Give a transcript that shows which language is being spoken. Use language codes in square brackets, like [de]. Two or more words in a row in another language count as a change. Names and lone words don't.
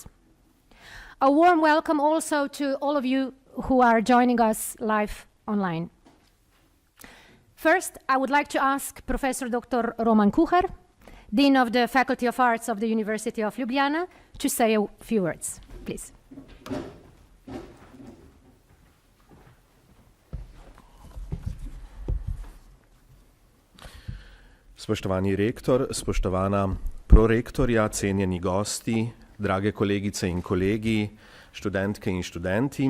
[en] A warm welcome also to all of you who are joining us live online. First, I would like to ask Professor Dr. Roman Kuhar, Dean of the Faculty of Arts of the University of Ljubljana, to say a few words. Please. [sl] Spoštovani rektor, spoštovana prorektorja, cenjeni gosti, drage kolegice in kolegi, študentke in študenti.